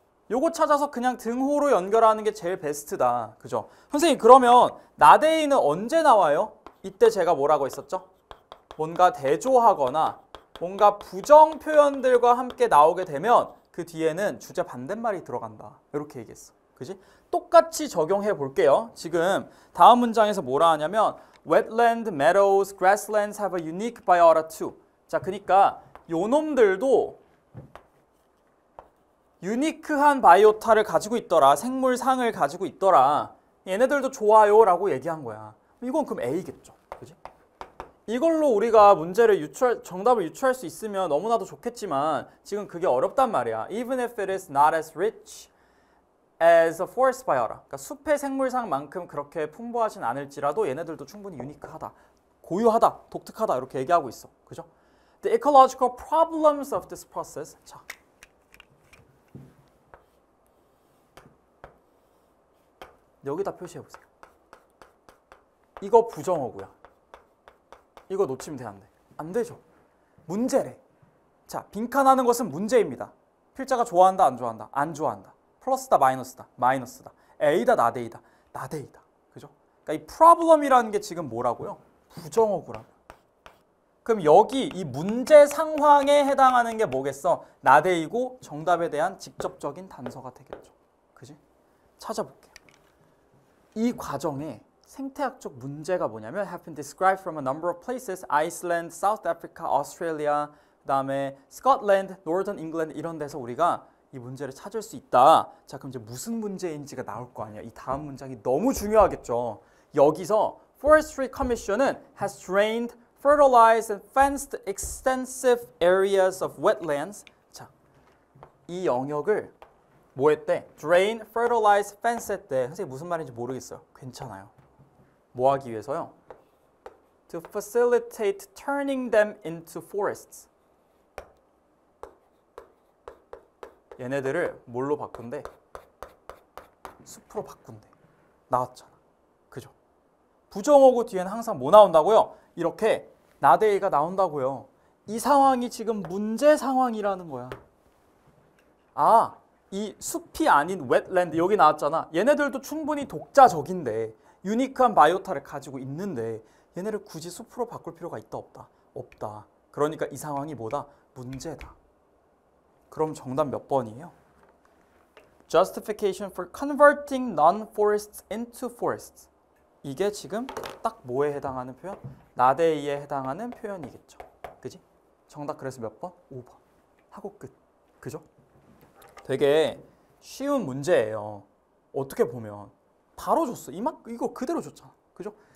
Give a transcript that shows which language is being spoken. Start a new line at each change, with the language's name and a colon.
Korean: 요거 찾아서 그냥 등호로 연결하는 게 제일 베스트다. 그죠? 선생님 그러면 not A는 언제 나와요? 이때 제가 뭐라고 했었죠? 뭔가 대조하거나 뭔가 부정 표현들과 함께 나오게 되면 그 뒤에는 주제 반대말이 들어간다. 이렇게 얘기했어. 그지? 똑같이 적용해 볼게요. 지금 다음 문장에서 뭐라 하냐면
English: wetland, meadows, grasslands have a unique biota too.
Korean: 자, 그러니까 요 놈들도 유니크한 바이오타를 가지고 있더라. 생물상을 가지고 있더라. 얘네들도 좋아요 라고 얘기한 거야. 이건 그럼 A겠죠. 그지? 이걸로 우리가 문제를 정답을 유추할 수 있으면 너무나도 좋겠지만 지금 그게 어렵단 말이야.
English: Even if it is not as rich as a forest biota.
Korean: 그러니까 숲의 생물상만큼 그렇게 풍부하진 않을지라도 얘네들도 충분히 유니크하다. 고유하다, 독특하다 이렇게 얘기하고 있어. 그죠?
English: The ecological problems of this process.
Korean: 자, 여기다 표시해 보세요. 이거 부정어구야. 이거 놓치면 돼, 안 돼? 안 되죠. 문제래. 자, 빈칸하는 것은 문제입니다. 필자가 좋아한다, 안 좋아한다? 안 좋아한다. 플러스다, 마이너스다? 마이너스다. A다, 나대이다? 나대이다. 그죠? 그러니까 이 problem이라는 게 지금 뭐라고요? 부정어구라고. 그럼 여기 이 문제 상황에 해당하는 게 뭐겠어? 나대이고 정답에 대한 직접적인 단서가 되겠죠. 그지? 찾아볼게요. 이 과정에 생태학적 문제가 뭐냐면
English: have been described from a number of places.
Korean: Iceland, South Africa, Australia, 그다음에 Scotland, Northern England 이런 데서 우리가 이 문제를 찾을 수 있다. 자, 그럼 이제 무슨 문제인지가 나올 거 아니야. 이 다음 문장이 너무 중요하겠죠. 여기서
English: Forestry Commission은 has drained, fertilized and fenced extensive areas of wetlands.
Korean: 자, 이 영역을 뭐 했대?
English: Drain, fertilize, fence
Korean: 했대. 선생님 무슨 말인지 모르겠어요. 괜찮아요. 뭐 하기 위해서요?
English: To facilitate turning them into forests.
Korean: 얘네들을 뭘로 바꾼대? 숲으로 바꾼대. 나왔잖아. 그죠? 부정어구 뒤에는 항상 뭐 나온다고요? 이렇게 나대이가 나온다고요. 이 상황이 지금 문제 상황이라는 거야. 아, 이 숲이 아닌 웨트랜드 여기 나왔잖아. 얘네들도 충분히 독자적인데 유니크한 바이오타를 가지고 있는데 얘네를 굳이 숲으로 바꿀 필요가 있다 없다? 없다. 그러니까 이 상황이 뭐다? 문제다. 그럼 정답 몇 번이에요?
English: Justification for converting non-forests into forests.
Korean: 이게 지금 딱 뭐에 해당하는 표현? 나대이에 해당하는 표현이겠죠. 그지? 정답 그래서 몇 번? 5번. 하고 끝. 그죠? 되게 쉬운 문제예요. 어떻게 보면 바로 줬어. 이거 그대로 줬잖아. 그죠?